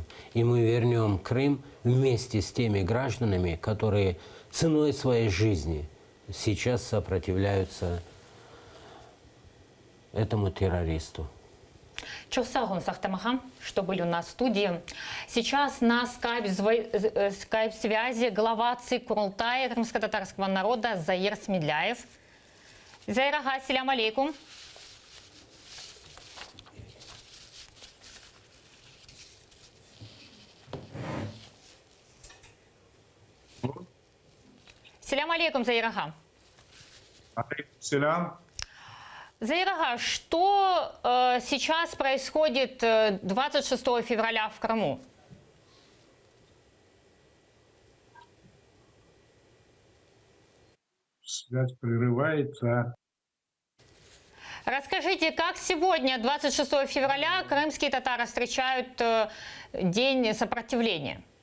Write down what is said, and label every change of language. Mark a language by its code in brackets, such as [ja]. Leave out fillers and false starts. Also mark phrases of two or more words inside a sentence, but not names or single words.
[ru] И мы вернем Крым вместе с теми гражданами, которые ценой своей жизни сейчас сопротивляются этому террористу. Чосагун с Ахтамагом, что были у нас в студии. Сейчас на скайп-связи глава ЦИК Курултая крымско-татарского народа Заир Смедляев. Заир ага, [ar] السلام عليكم. سلام عليكم, Заир ага. Алейкум. [ru] Заир ага, что сейчас происходит 26 февраля в Крыму? Связь прерывается. Расскажите, как сегодня, 26 февраля, крымские татары встречают День сопротивления?